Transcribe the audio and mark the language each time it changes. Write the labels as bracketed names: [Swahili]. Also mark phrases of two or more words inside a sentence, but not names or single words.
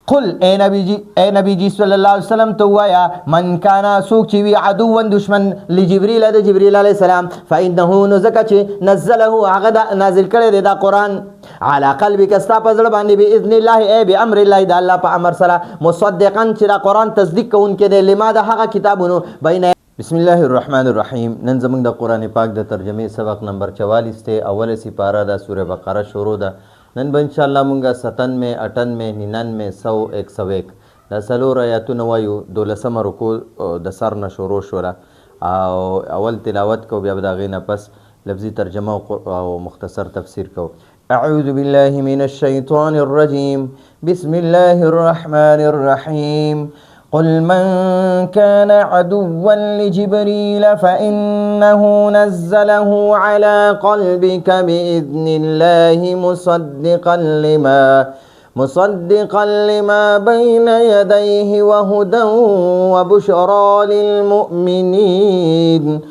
[Pashto] قل اے نبی جی [Arabic] صلی اللہ علیہ وسلم [Pashto] تو وایا [Arabic] من کانا [Pashto] سوک چی وی عدو دشمن لجبریل د جبریل [Arabic] علیہ السلام فإنه نزک [Pashto] چی نزله هغه نازل کړی دی دا قرآن [Arabic] على قلبک [Pashto] استا په زړه باندې [Arabic] باذن الله ای بامر الله [Pashto] د الله په امر سره مصدقا چې دا قرآن تصدیق کوونکی دی لما د هغه کتابونو بین. [Arabic] بسم الله الرحمن الرحیم. [Pashto] نن زموږ د قرآن پاک د ترجمې سبق نمبر 44 ته اوله سپاره د سوره بقره شروع ده. نن به انشاءالله مونږه 97 98 99 100 101 دا څلور آیاتونه وایو. 12مه رکوع د سر نه شروع شوله او اول تلاوت کو بیا به د هغې نه پس لفظي ترجمه او مختصر تفسیر کو. [Arabic] اعوذ بالله من الشیطان الرجیم بسم الله الرحمن الرحیم. قل من كان عدوا لجبريل فإنه نزله على قلبك بإذن الله مصدقا لما بين يديه وهدى وبشرى للمؤمنين.